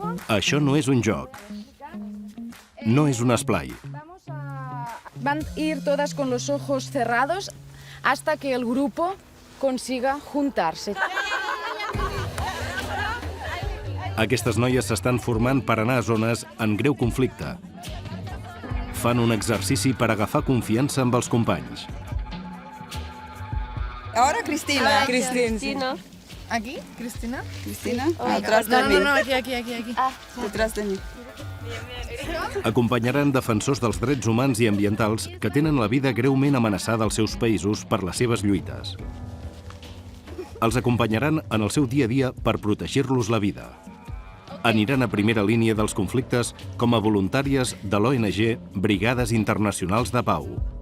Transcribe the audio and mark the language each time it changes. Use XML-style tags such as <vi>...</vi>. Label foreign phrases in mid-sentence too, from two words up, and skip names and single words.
<ca>Això no és un joc. No és un esplai.</ca> <es>Van ir todas con los ojos cerrados hasta que el grupo consiga juntarse.</es> <ca>Aquestes noies s'estan formant per anar a zones en greu conflicte. Fan un exercici per agafar confiança amb els companys.</ca> <es>Ahora Cristina. Cristina. ¿Aquí? ¿Cristina? Cristina. Atrás de mí. No, aquí. Detrás de mí.</es> <ca>Acompanyaran defensors dels drets humans i ambientals que tenen la vida greument amenaçada als seus països per les seves lluites. Els acompanyaran en el seu dia a dia per protegir-los la vida. Aniran a primera línia dels conflictes com a voluntàries de l'ONG Brigades Internacionals de Pau.</ca>